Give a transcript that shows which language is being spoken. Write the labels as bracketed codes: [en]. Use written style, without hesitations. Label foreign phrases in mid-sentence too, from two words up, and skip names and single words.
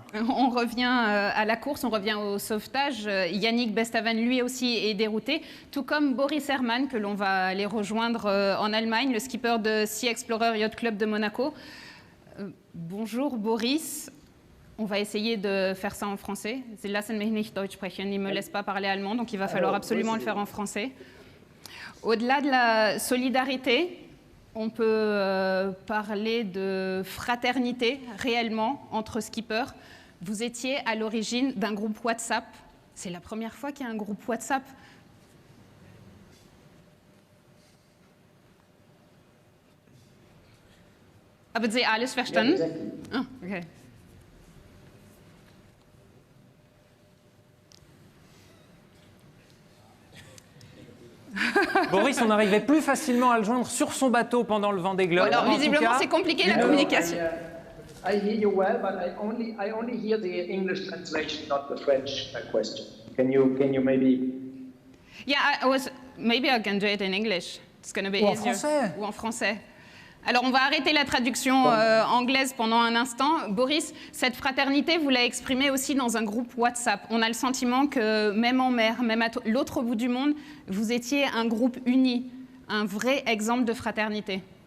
[fr] On revient à la course, on revient au sauvetage. Yannick Bestaven, lui aussi, est dérouté, tout comme Boris Herman, que l'on va aller rejoindre en Allemagne, le skipper de Sea Explorer Yacht Club de Monaco. Bonjour Boris. On va essayer de faire ça en français. [de] Sie lassen mich nicht Deutsch sprechen. [fr] Il ne me laisse pas parler allemand, donc il va falloir absolument le faire en français. Au-delà de la solidarité, on peut parler de fraternité réellement entre skippers. Vous étiez à l'origine d'un groupe WhatsApp. C'est la première fois qu'il y a un groupe WhatsApp. [de] Haben Sie alles verstanden? [en] Yeah, exactly. Ah, okay. [fr] Boris, on arrivait plus facilement à le joindre sur son bateau pendant le Vendée Globe. Alors, visiblement, c'est compliqué la communication. [en] I hear you well, but I only hear the English translation, not the French question. Can you maybe? Yeah, maybe I can do it in English. It's going to be [fr] Ou en [en] easier. [fr] français. Ou en français. Alors, on va arrêter la traduction anglaise pendant un instant. Boris, cette fraternité, vous l'avez exprimée aussi dans un groupe WhatsApp. On a le sentiment que même en mer, même à l'autre bout du monde, vous étiez un groupe uni, un vrai exemple de fraternité.